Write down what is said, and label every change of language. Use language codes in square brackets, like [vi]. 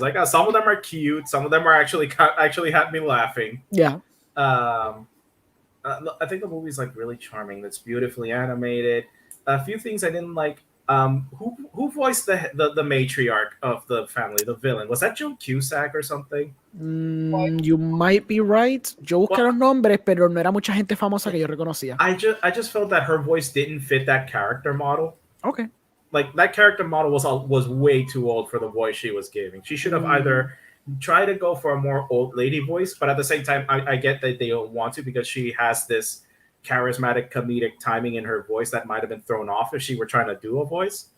[en] Like some of them are cute, some of them are actually had me laughing. Yeah. I think the movie's like really charming. It's beautifully animated. A few things I didn't like. Who voiced the matriarch of the family, the villain? Was that Joe Cusack or something? You might be right. [es] Yo busqué los nombres, pero no era mucha gente famosa que yo reconocía. [en] I just felt that her voice didn't fit that character model. Okay. Like that character model was way too old for the voice she was giving. She should have either tried to go for a more old lady voice, but at the same time, I get that they don't want to because she has this charismatic comedic timing in her voice that might have been thrown off if she were trying to do a voice.